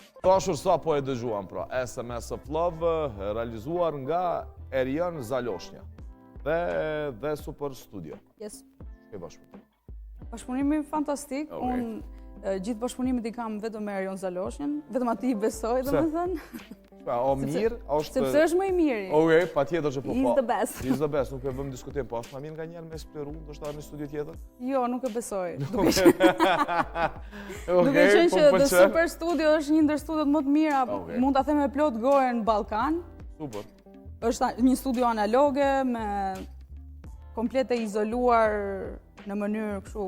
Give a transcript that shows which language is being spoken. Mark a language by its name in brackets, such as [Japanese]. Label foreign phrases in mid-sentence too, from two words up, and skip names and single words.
[Albanian] Dashur, sa po e dëgjuam pra, SMS of Love realizuar nga Erion Zaloshnja dhe Super Studio. [English] Yes. [Albanian] Ke bashkëpunim? Bashkëpunimi fantastik. Gjithë bashkëpunimit i kam vetëm me Erion Zaloshnjën, vetëm atij besoj, domethënë. O mirë, sepse është më i miri. Okej, patjetër që po. [English] He's the best. He's the best, [Albanian] nuk e vëm diskutim, po është më mirë nganjëherë me eksploru, ndoshta në studio tjetër? Jo, nuk e besoj. Duke qenë që The Super Studio është një ndër studiot më të mira, mund ta them me plot gojë në Ballkan. Super. Është një studio analoge me komplet e izoluar në mënyrë kështu